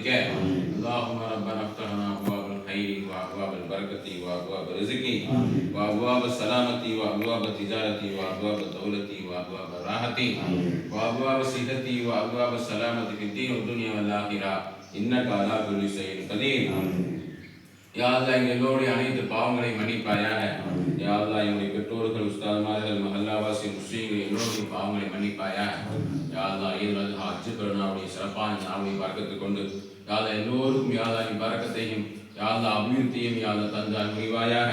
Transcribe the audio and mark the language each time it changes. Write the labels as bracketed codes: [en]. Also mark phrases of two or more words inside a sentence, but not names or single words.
[ar] اللهم ربنا افتح لنا ابواب الخير وابواب البركة وابواب الرزق وابواب السلامة وابواب التجارة وابواب الدولة وابواب الراحة وابواب الصحة وابواب السلامة في الدين والدنيا والاخرة انك على كل شيء قدير. يا الله [ta] எங்கள் எல்லோருடைய அனைத்து பாவங்களை மன்னிப்பாயாக. [ar] يا الله [ta] எங்களுடைய பெற்றோர்கள், உஸ்தாத்மார்கள், மஹல்லாவாசி முஸ்லீம்கள் எல்லோருடைய பாவங்களை மன்னிப்பாயாக. [ar] يا الله [ta] ஈதுல் ஹஜ் பெருநாளுடைய சிறப்பான நாளுடைய பரக்கத்தை கொண்டு [ar] يا الله [ta] எல்லோருக்கும் [ar] يا الله [ta] நீ பரக்கத்தையும் [ar] يا الله [ta] அபிவிருத்தியும் [ar] يا الله [ta] தந்தால் புரிவாயாக.